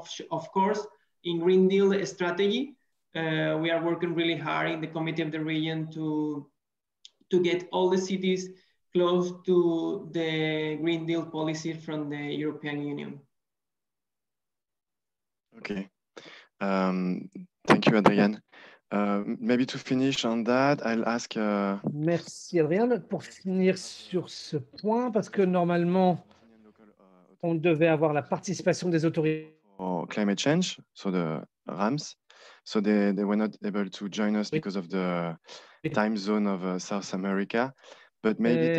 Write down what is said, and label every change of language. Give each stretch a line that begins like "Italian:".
English: Of course, in Green Deal strategy, we are working really hard in the committee of the region to get all the cities close to the Green Deal policy from the European Union. Okay. Thank you, Adrienne. Maybe to finish on that, I'll ask.
French: Merci, Adrien. Pour finir sur ce point, parce que normalement, on devait avoir la participation des autorités.
English: For climate change, so the RAMS, so they were not able to join us because of the time zone of South America, but maybe